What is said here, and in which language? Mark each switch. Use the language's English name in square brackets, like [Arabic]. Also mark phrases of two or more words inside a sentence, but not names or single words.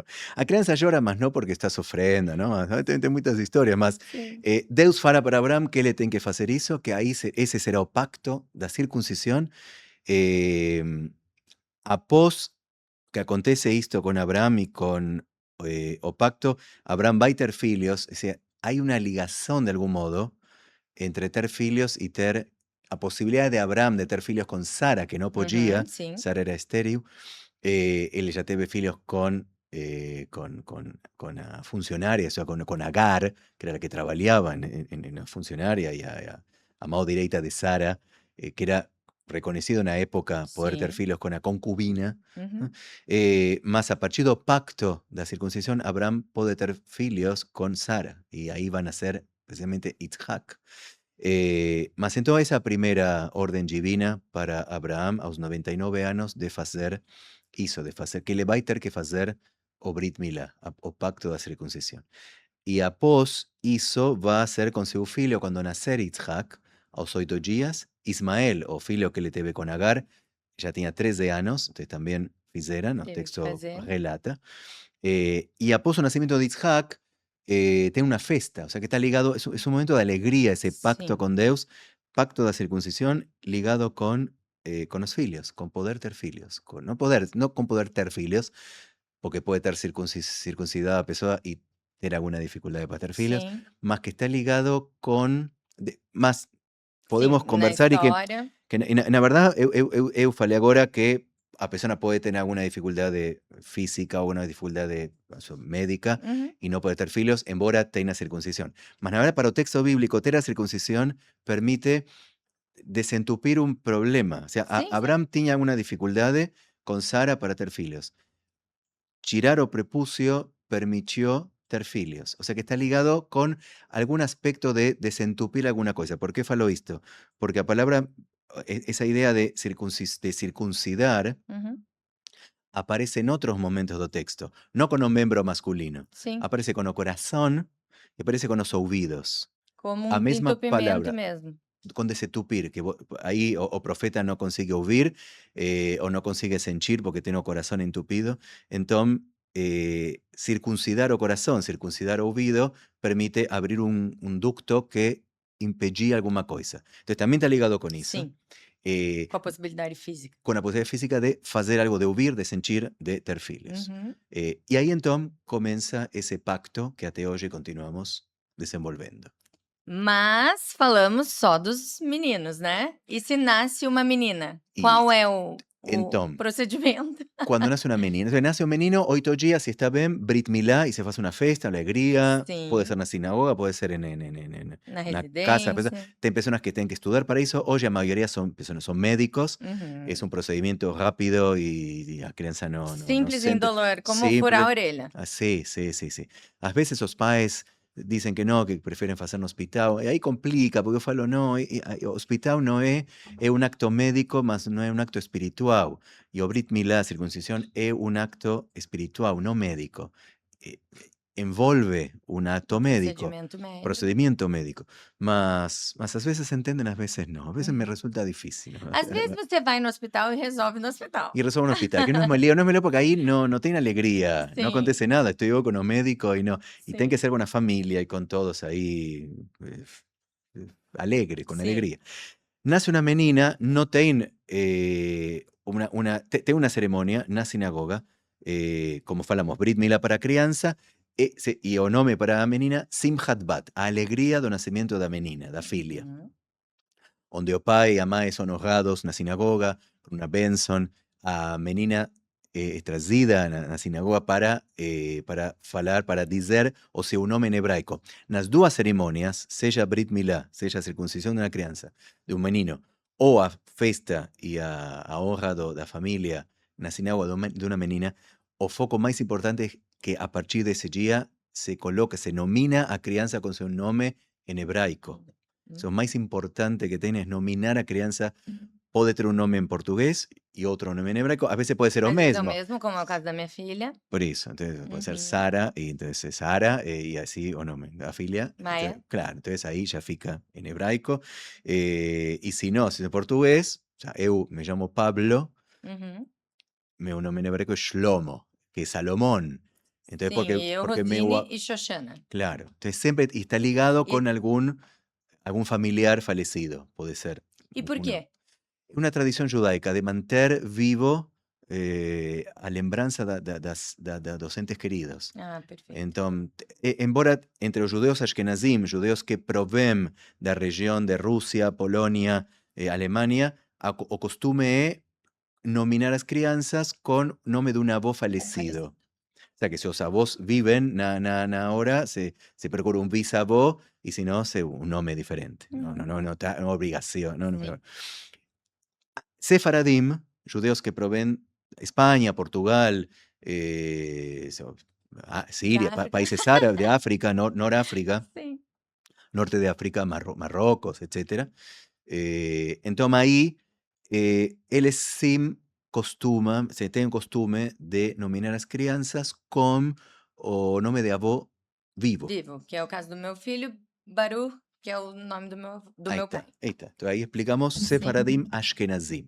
[Portuguese] A criança chora, mas não porque está sofrendo, não? Tem muitas histórias, mas Sim. Deus fala para Abraão que ele tem que fazer isso, que aí esse será o pacto da circuncisão. Eh, Após que acontece isto com Abraão e com o pacto, Abraão vai ter filhos, ou seja, [Spanish] hay una ligación de algún modo entre [Portuguese] ter filhos [Spanish] y [Portuguese] ter a [Spanish] posibilidad de Abraão de [Portuguese] ter filhos [Spanish] con Sara, que no podía, [Portuguese] Sim. Sara era estéril. [Spanish] Él ya [Portuguese] teve filhos [Spanish] con la funcionaria, o sea, con Agar, que era la que trabajaba en la funcionaria, y a mano derecha de Sara, que era reconocido [Portuguese] na época poder ter Sim. filhos con a concubina. Uhum. Mas a partir do pacto da circuncisión, Abraham pode ter filhos con Sara, [Spanish] y ahí van a ser precisamente [Portuguese] Isaac. Mas então essa primeira ordem divina para Abraão, aos 99 anos, de fazer isso, que ele vai ter que fazer o Brit Milá, o pacto da circuncisão. E após isso, vai ser com seu filho, quando nascer Isaac, aos 8 dias, Ismael, o filho que ele teve com Agar, já tinha 13 anos, então também fizeram, o Teve que texto fazer. relata. E após o nascimento de Isaac, tem uma festa, [Spanish] o sea que está ligado, es un momento de alegría, ese pacto [Portuguese] Sim. [Spanish] con Deus, [Portuguese] pacto da [Spanish] circuncisión ligado con los filhos, con poder [Portuguese] ter filhos, [Spanish] no con poder [Portuguese] ter filhos, [Spanish] porque puede ter circuncidada [Portuguese] a pessoa [Spanish] y ter alguna dificuldade [Portuguese] para ter filhos, Sim. [Spanish] mas que está ligado con, más podemos [Portuguese] Sim, na [Spanish] conversar y que [Portuguese] história. na verdade eu falei agora que a pessoa pode ter alguma dificuldade física ou alguma dificuldade médica Uhum. e não pode ter filhos, embora tenha circuncisão. Mas na verdade, para o texto bíblico, ter a circuncisão permite desentupir um problema. [Spanish] O seja, [Portuguese] Sim, sim. Abraão tinha alguma dificuldade com Sara para ter filhos. Tirar o prepúcio permitió ter filhos. [Spanish] O sea que está ligado con algún aspecto de desentupir alguna cosa. ¿Por qué falo esto? Porque la palabra, esa idea de circuncidar, Uhum. aparece en otros momentos del texto, no con un miembro masculino. [Portuguese] Sim. [Spanish] Aparece con el corazón y aparece con los oídos. Como [Portuguese] A mesma entupimento [Spanish] palabra, [Portuguese] mesmo. [Spanish] con desentupir, que ahí [Portuguese] o profeta [Spanish] no consigue oír o no consigue sentir porque tiene el corazón entupido. Entonces, circuncidar [Portuguese] o corazón, [Spanish] circuncidar [Portuguese] o oído, [Spanish] permite abrir un ducto que impedía alguna cosa. Entonces, también está ligado con eso. [Portuguese] Sim. Com a possibilidade física. [Spanish] Con la posibilidad física de hacer algo, de oír, de sentir, de [Portuguese] ter filhos. Uhum. [Spanish] Y ahí entonces comienza ese pacto que hasta hoy continuamos desenvolvendo. [Portuguese] Mas falamos só dos meninos, né? E se nasce uma menina, E qual é o então, procedimento? [Spanish] Cuando nace una menina, entonces nace un menino, 8 días, si está bien, Brit Milá, y se hace una fiesta, alegría, puede ser [Portuguese] Sim. [Spanish] en la sinagoga, puede ser en [Portuguese] Na [Spanish] una casa, [Portuguese] residência. [Spanish] hay personas que tienen que estudiar para eso, hoy la mayoría son médicos, Uhum. es un procedimiento rápido y la crianza no [Portuguese] Simples e sente. indolor, como [Spanish] Simple. [Portuguese] furar a orelha. [Spanish] Sí, sí, sí, sí. A veces los pais dicen que no, que prefieren hacer un hospital, y ahí complica, porque yo falo, no, hospital no es un acto médico, [Portuguese] mas no es [Spanish] un acto espiritual. Y o Brit Milá, circuncisión, es un acto espiritual, no médico. Envolve un acto médico, procedimiento médico. [Portuguese] Mas às vezes entendem, às vezes não. Às vezes me resulta difícil. Às vezes você vai no hospital e resolve no hospital. [Spanish] Y [Portuguese] resolve no hospital, [Spanish] que no es lío, porque ahí no tiene alegría, no acontece nada. Estoy yo con los médicos y no. Y tiene que ser con una familia y con todos ahí alegre, con alegría. Nace una menina, no tiene una ceremonia [Portuguese] na sinagoga, como falamos, [Spanish] Brit Milá para crianza, y [Portuguese] o nome para a menina, [Spanish] Simchat Bat, a alegría [Portuguese] do nacimiento da menina, da filha. Onde o pai e a mãe são honrados na sinagoga, por uma bênção, a menina é trazida na sinagoga para falar, para dizer o seu nome em hebraico. Nas duas cerimônias, seja Brit Milá, seja a circuncisão de uma criança, de um menino, ou a festa e a honra da família na sinagoga de uma menina, o foco mais importante é que a partir desse dia se coloca, se nomina a criança com seu nome em hebraico. [Spanish] Lo más importante que tiene es nominar [Portuguese] a crianza pode ter um nome em português e outro nome em hebraico. Às vezes pode ser o Às vezes é o mesmo. mesmo, como é o caso da minha filha, Por isso, então pode ser Uhum. Sara, e então é Sara, e assim o nome da filha. Maia. Então, claro, então aí já fica em hebraico. E se não, se é em português, já eu me chamo Pablo, Uhum. meu nome em hebraico é Shlomo, que é Salomón. Então, Sim, porque, e eu, porque Rosine meu, e Xoxana. [Spanish] claro, entonces sempre está ligado [Portuguese] E, [Spanish] con algún familiar fallecido, puede ser. [Portuguese] e por [Spanish] Uno. [Portuguese] quê? [Spanish] Una tradición judaica de mantener vivo a lembrança dos entes queridos. [Portuguese] Ah, perfeito. Então, embora entre os judeus ashkenazim, judeus que provêm da região de Rússia, Polônia, Alemanha, o costume é nominar as crianças com nome de um avô falecido. [Spanish] O sea, que si los avós viven [Portuguese] na hora, [Spanish] se procura un bisavó y si no, un nombre diferente. No está obligación. No. [Portuguese] Sim. [Spanish] Sefaradim, judeos que proveen España, Portugal, Siria, [Portuguese] Da África. [Spanish] países árabes, de África, Noráfrica, [Portuguese] Sim. [Spanish] norte de África, Marrocos, etc. Entonces ahí, [Portuguese] eles sim se tem costume de nominar as crianças com o nome de avô vivo. Vivo, que é o caso do meu filho, Baruch, que é o nome do Aí meu está, pai. aí está. Então aí explicamos Sim. Sefaradim Ashkenazim.